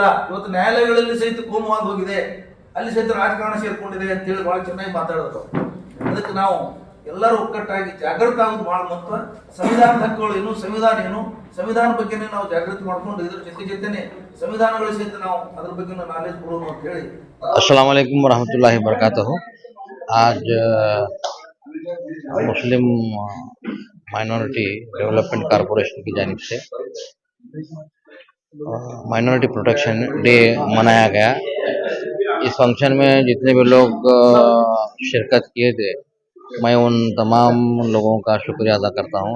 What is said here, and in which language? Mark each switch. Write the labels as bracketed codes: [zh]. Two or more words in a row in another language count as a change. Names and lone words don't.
[kn] ಇವತ್ತು ನ್ಯಾಯಾಲಯಗಳಲ್ಲಿ ಸಹಿತ ಕೋಮುವಾದ ಹೋಗಿದೆ, ಅಲ್ಲಿ ಸಹಿತ ರಾಜಕಾರಣ ಸೇರ್ಕೊಂಡಿದೆ ಅಂತ ಹೇಳಿ ಬಹಳ ಚೆನ್ನಾಗಿ ಮಾತಾಡೋದು. ಅದಕ್ಕೆ ನಾವು ಎಲ್ಲರೂ ಒಕ್ಕಟ್ಟಾಗಿ ಜಾಗೃತ ಆಗೋದು ಬಹಳ ಮಹತ್ವ. ಸಂವಿಧಾನದ ಹಕ್ಕುಗಳು ಏನು, ಸಂವಿಧಾನ ಏನು, ಸಂವಿಧಾನ ಬಗ್ಗೆನೇ ನಾವು ಜಾಗೃತಿ ಮಾಡ್ಕೊಂಡು ಇದ್ರ ಜೊತೆನೆ ಸಂವಿಧಾನಗಳು ಸಹಿತ ನಾವು ಅದ್ರ ಬಗ್ಗೆ ನಾಲೆಜ್ ಕೊಡೋದು ಅಂತ ಹೇಳಿ. [ar] السلام عليكم رحمة الله بركاته. [ur] آج مسلم مائنارٹی ڈیولپمنٹ کارپوریشن کی جانب سے مائنارٹی پروٹیکشن ڈے منایا گیا. اس فنکشن میں جتنے بھی لوگ شرکت کیے تھے، میں ان تمام لوگوں کا شکریہ ادا کرتا ہوں.